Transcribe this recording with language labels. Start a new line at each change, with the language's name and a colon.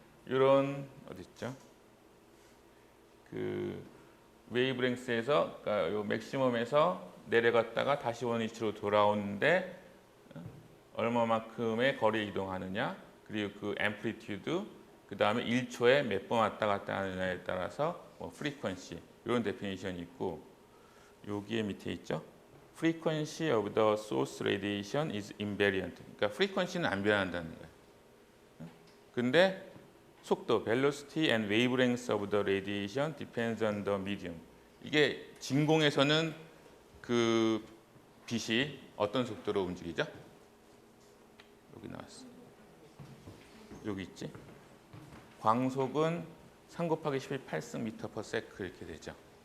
Korean: 이런 어디 있죠? 그 웨이브랭스에서 그러니까 요 맥시멈에서 내려갔다가 다시 원위치로 돌아오는데 얼마만큼의 거리 이동하느냐, 그리고 그 앰플리튜드, 그 다음에 1초에 몇 번 왔다 갔다 하느냐에 따라서 뭐 프리퀀시 이런 데피니션이 있고, 여기에 밑에 있죠.
English: Frequency of the source radiation is invariant.
Korean: 그러니까 프리퀀시는 안 변한다는 거예요. 근데 속도,
English: velocity and wavelength of the radiation depends on the medium.
Korean: 이게 진공에서는 그 빛이 어떤 속도로 움직이죠? 여기 나왔어. 여기 있지? 광속은 3 곱하기 18승 미터 퍼 세크 이렇게 되죠.